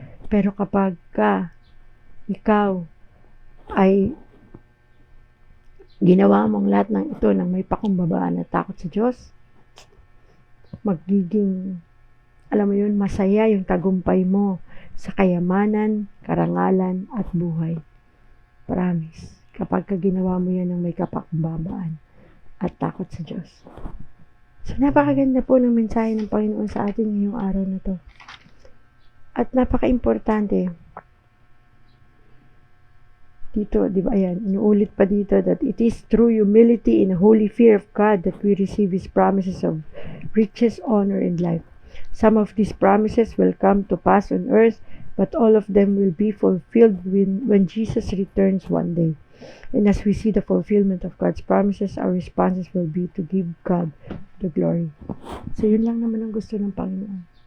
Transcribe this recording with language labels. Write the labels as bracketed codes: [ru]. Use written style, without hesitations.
[tl] Pero kapag ikaw ay ginawa mong lahat ng ito nang may pakumbabaan at takot sa Diyos, magiging, alam mo yun, masaya yung tagumpay mo sa kayamanan, karangalan, at buhay. Promise. Kapag ginawa mo yan ng may kapakumbabaan at takot sa Diyos. So, napakaganda po ng mensahe ng Panginoon sa atin ngayong araw na to. At napaka-importante. Dito, di ba, ayan, inuulit pa dito [en] that it is through humility and holy fear of God that we receive His promises of riches, honor, and life. Some of these promises will come to pass on earth, but all of them will be fulfilled when Jesus returns one day. And as we see the fulfillment of God's promises, our responses will be to give God the glory. [tl] So, yun lang naman ang gusto ng Panginoon.